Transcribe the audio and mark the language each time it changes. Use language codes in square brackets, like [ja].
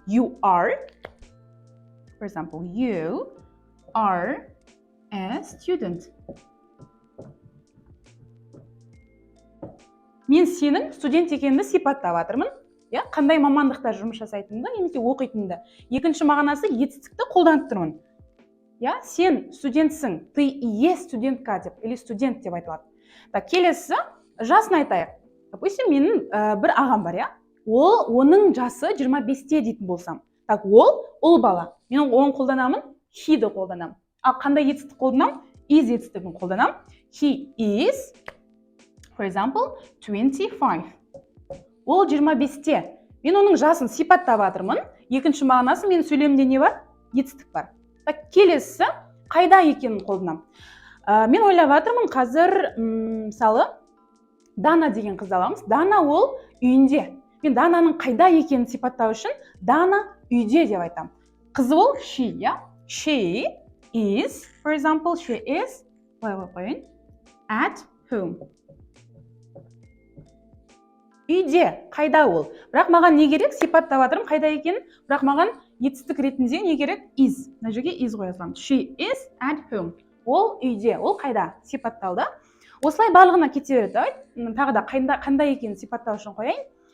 [en] You are, for example, you are a student. [kk] Мен сенің студент екеніңді сипаттап жатырмын. Қандай мамандықта жұмыс жасайтынымды, немесе оқитынымды. Екінші мағынасы етістікті қолданып тұрмын. Сен студентсің, [ru] ты е студентка [kk] деп, или студент деп айтылады. Так, келесі жасын айтайық. Допустим, менің бір ағам бар, оның жасы 25-те дейтін болсам. Так, ол бала. Мен оны қолданамын, he-ді қолданамын. Ал қандай етістік қолданамын? Is етістігін қолданамын. [en] He is, for example, 25. [kk] Ол 25-те. Мен оның жасын сипаттап жатырмын. Екінші мағынасы менің сөйлемімде не бар? Етістік бар. Так, келесі қайда екенін қолданамын. Мен ойлап жатырмын қазір, мысалы, Дана деген қыз аламыз. Дана ол үйінде. Мен Дананың қайда екенін сипаттау үшін Дана үйде деп айтам. Қызы ол [en] she, She is, for example, she is, at home. [kk] үйде. Қайда ол? Бірақ маған не керек? Сипаттап жатырмын қайда екенін. Бірақ маған етістік ретінде не керек? [en] Is. [kk] Мына жерге is қоя саламын. [en] She is at home. [kk] Ол үйде. Ол қайда? Сипатталды. Осылай барлығына кете береді. Давайте тағы да қандай екенін сипаттау үшін қояйын.